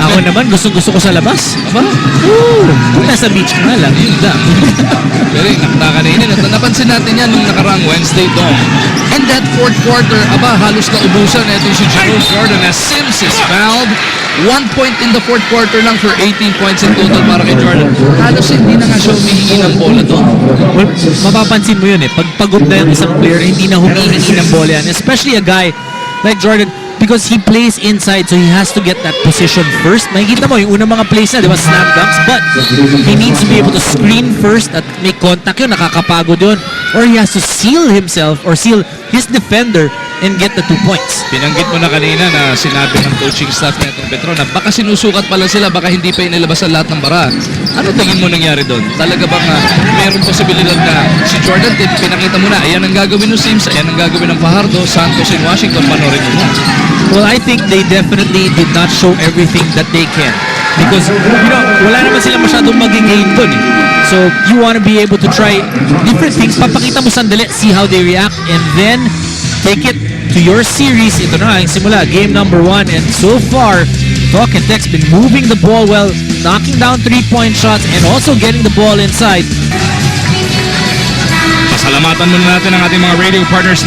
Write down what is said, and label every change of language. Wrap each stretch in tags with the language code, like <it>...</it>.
<tl>Ako naman, gusto ko sa labas. Aba? Kung nasa beach ka nga lang, yun lang. Pero yung nakakainin at napansin natin yan nung nakarang Wednesday dong.</tl> <en>And that fourth quarter,</en> <tl>aba, halos naubusan na itong si</tl> <en>Jerome Jordan as Sims is fouled. 1 point in the fourth quarter lang for 18 points in total</en> <tl>para kay</tl> <en>Jordan.</en> <tl>Halos hindi na nga siya humihingi ng bola doon. Well, mapapansin mo yun eh. Pag pagod na yung isang player, hindi na humihingi ng bola yan.</tl> <en>Especially a guy like Jordan. because he plays inside, so he has to get that position first.</en> <tl>Makikita mo, yung unang mga plays na, di ba,</tl> <en>slam dunks, but he needs to be able to screen first at make contact yun,</en> <tl>nakakapagod yun.</tl> <en>Or he has to seal himself or seal his defender and get the 2 points.</en> <tl>Binanggit mo na kanina na sinabi ng coaching staff na itong Petron na baka sinusukat pala sila, baka hindi pa inilabas ang lahat ng bara. Ano tingin mo nangyari doon? Talaga bang mayroong posibilidad na si Jordan, pinakita mo na, ayan ang gagawin ng Sims, ayan ang gagawin ng Fajardo, Santos in Washington, panorin mo.</tl> <en>Well, I think they definitely did not show everything that they can. Because,</en> <tl>wala naman sila masyadong mag-gain dun eh.</tl> <en>So, you want to be able to try different things.</en> <tl>Papakita mo sandali,</tl> <en>see how they react, and then take it to your series.</en> <tl>Ito na, yung simula,</tl> <en>game number 1. And so far, Talk and Tech's been moving the ball well, knocking down 3-point shots, and also getting the ball inside.</en> <tl>Pasalamatan muna natin ang ating mga radio partners.</tl>